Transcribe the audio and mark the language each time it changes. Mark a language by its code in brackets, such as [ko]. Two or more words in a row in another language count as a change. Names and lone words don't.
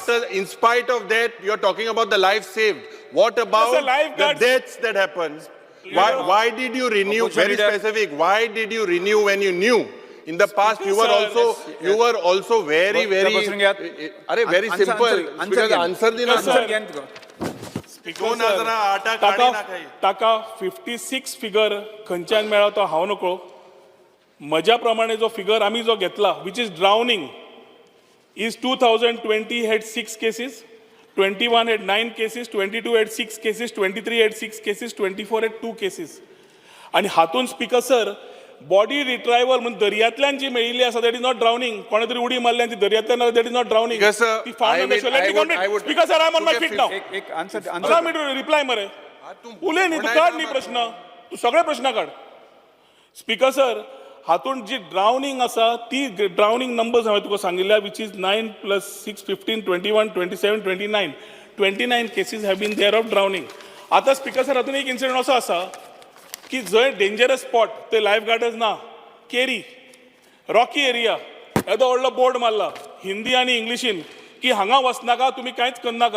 [en] after, in spite of that, you are talking about the life saved. What about the lifeguards- deaths that happened? Why did you renew? Very specific. Why did you renew when you knew? In the past, you were also very. अरे very simple. Because answer [kok] दी ना. स्पीकर दोन सर, हजारा आठा काढी ना काही. ताका 56 फिगर खंयच्यान मेळ्ळा तो हांव नकळो. म्हज्या प्रमाणे जो फिगर आमी जो घेतला [en] which is drowning is 2020 had 6 cases, 21 had 9 cases, 22 had 6 cases, 23 had 6 cases, 24 had 2 cases. [kok] आणि हातून स्पीकर सर [en] body retrieval [kok] म्हणजे दर्यांतल्यान जी मेळिल्ली आसा [en] that is not drowning. [kok] कोणे तरी उडी मारल्यान ती दर्यांतल्यान [en] that is not drowning. Because, sir, ती found on the shore. Let me complete. Speaker sir, I am on my feet now. [kok] एक आन्सर [en] Allow me to reply मरे. [kok] उलय न्ही, तू काढ न्ही प्रश्न, तू सगळे प्रश्न काढ. स्पीकर सर, हातून जी ड्रावनिंग आसा ती [en] drowning numbers [kok] हांवें तुका सांगिल्ल्या [en] which is 9 + 6 15 21 27 29 cases have been there of drowning. [kok] आता स्पीकर सर हातून एक इन्सिडंट असो आसा की जंय [en] dangerous spot [kok] ते [en] life guards [kok] ना, केरी [en] rocky area, [kok] येदो व्हडलो बोर्ड मारला हिंदी आनी इंग्लिशीन की हांगा वचनाका, तुमी कांयच करनाका.